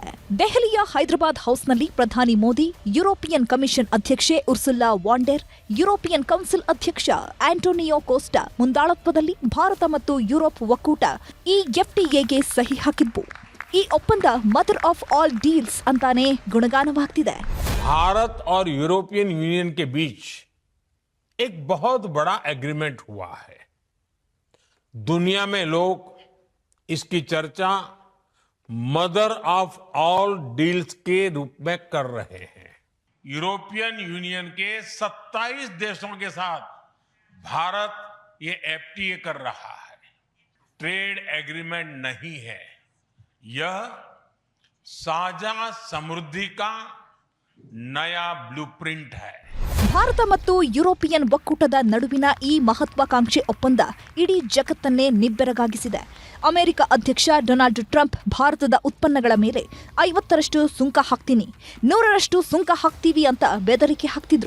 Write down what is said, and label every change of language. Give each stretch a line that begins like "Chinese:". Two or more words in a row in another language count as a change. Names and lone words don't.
Kannada: ದೆಹಲಿಯ ಹೈದರಾಬಾದ್ ಹೌಸ್ನಲ್ಲಿ ಪ್ರಧಾನಿ ಮೋದಿ, ಯುರೋಪಿಯನ್ ಕಮಿಷನ್ ಅಧ್ಯಕ್ಷೆ ಉರ್ಸುಲಾ ವಾಂಡೆರ್, ಯುರೋಪಿಯನ್ ಕೌನ್ಸಿಲ್ ಅಧ್ಯಕ್ಷ ಆಂಟೋನಿಯೋ ಕೋಸ್ಟಾ ಮುಂದಾಳತ್ವದಲ್ಲಿ ಭಾರತ ಮತ್ತು ಯುರೋಪ್ ಒಕ್ಕೂಟ ಈ FTAಗೆ ಸಹಿ ಹಾಕಿದ್ವು. ಈ ಒಪ್ಪಂದ
English: mother of all deals
Kannada: ಅಂತಾನೆ ಗುಣಗಾನವಾಗ್ತಿದೆ.
Hindi: भारत और यूरोपियन यूनियन के बीच एक बहुत बड़ा एग्रीमेंट हुआ है. दुनिया में लोग इसकी चर्चा
English: mother of all deals
Hindi: के रूप में कर रहे हैं. यूरोपियन यूनियन के 27 देशों के साथ भारत ये एफटीए कर रहा है.
English: trade agreement
Hindi: नहीं है, यह साझा समृद्धि का नया ब्लूप्रिंट है.
Kannada: ಭಾರತ ಮತ್ತು ಯುರೋಪಿಯನ್ ಒಕ್ಕೂಟದ ನಡುವಿನ ಈ ಮಹತ್ವಾಕಾಂಕ್ಷೆ ಒಪ್ಪಂದ ಇಡೀ ಜಗತ್ತನ್ನೇ ನಿಬ್ಬೆರಗಾಗಿಸಿದೆ. ಅಮೆರಿಕ ಅಧ್ಯಕ್ಷ ಡೊನಾಲ್ಡ್ ಟ್ರಂಪ್ ಭಾರತದ ಉತ್ಪನ್ನಗಳ ಮೇಲೆ 50% ಸುಂಕ ಹಾಕ್ತೀನಿ, 100% ಸುಂಕ ಹಾಕ್ತೀವಿ ಅಂತ ಬೆದರಿಕೆ ಹಾಕ್ತಿದ್ರು.